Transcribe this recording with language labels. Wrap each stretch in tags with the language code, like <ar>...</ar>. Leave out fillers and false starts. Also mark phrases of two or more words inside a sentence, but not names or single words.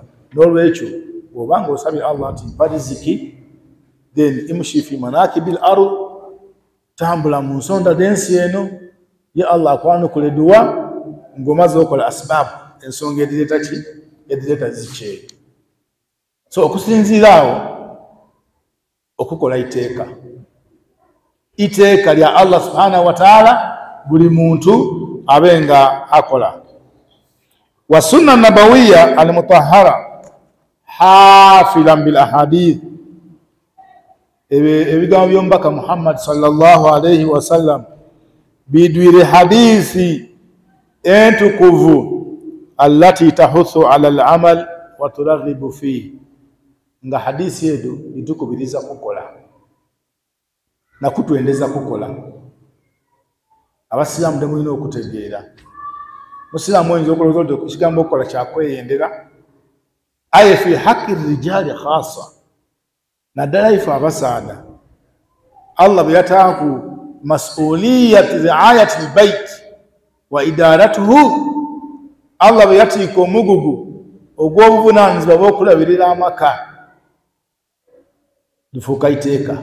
<lg>N'olwekyo bw'obanga osabye Allah nti mpa riziki, then</lg> <ar>امش في مناكب الأرض,</ar> <lg>tambula mu nsonda z'ensi eno, ye Allah akwanukule dua ng'omaze okola asbaabu, ensonga edireeta ki? Edireeta zikyeyo. So okusinziira awo okukola iteeka lya Allah</lg> <ar>سبحانه وتعالى</ar> <lg>buli muntu abenga akola.</lg> <ar>والسنة النبوية المطهرة حافلة بالأحاديث,</ar> <lg>ebigambo by'omubaka Muhammad</lg> <ar>صلى الله عليه وسلم</ar> <lg>bidwire hadithi entukuvu</lg> <ar>التي تحث على العمل وترغب فيه,</ar> <lg>nga hadithi edo itukubiriza kukola na kutwendeza kukola. Abasiraamu demulina okutegeera, musiraamu oyinza okulowooza nti ekigambo okukola kyakweyendera, aye</lg> <ar>في حق الرجال خاصة,</ar> <lg>naddala ife abasaada Allah bwe yataaku</lg> <ar>مسؤولية رعاية البيت وإدارته,</ar> <lg>Allah bwe yatiika omugugu ogw'obuvunaanyizibwa bw'okulabirira amaka, lifuuka iteeka.</lg>